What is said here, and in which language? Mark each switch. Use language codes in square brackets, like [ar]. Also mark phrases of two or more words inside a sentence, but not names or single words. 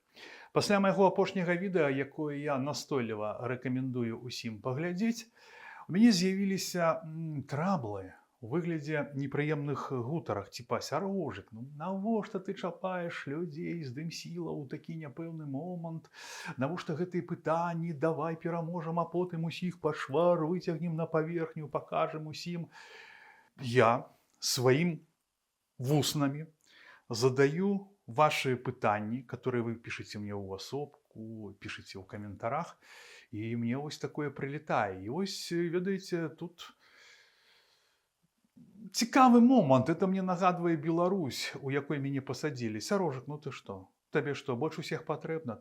[be] Пасля майго апошняга відэа, якое я настойліва рэкамендую ўсім паглядзець, у мяне з'явіліся траблы у выглядзе непрыемных гутарак, типа «Сярожык, ну навошта ты чапаеш людзей з дымсіла ў такі няпэўны момант? Навошта гэтыя пытанні? Давай пераможам, а потым усіх пашвар выцягнем на паверхню, пакажам усім». Я сваім вуснамі задаю ваши пытанні, [ru] которые вы пишете мне [be] ў асобку, пишете ў каментарах, і мне вось [ru] такое прилетае. [be] І вось, ведаеце, тут цікавы момант. Это мне нагадвае Беларусь, у якой мяне пасадзілі. Сярожык, ну ты што? Табе што, больш усіх патрэбна?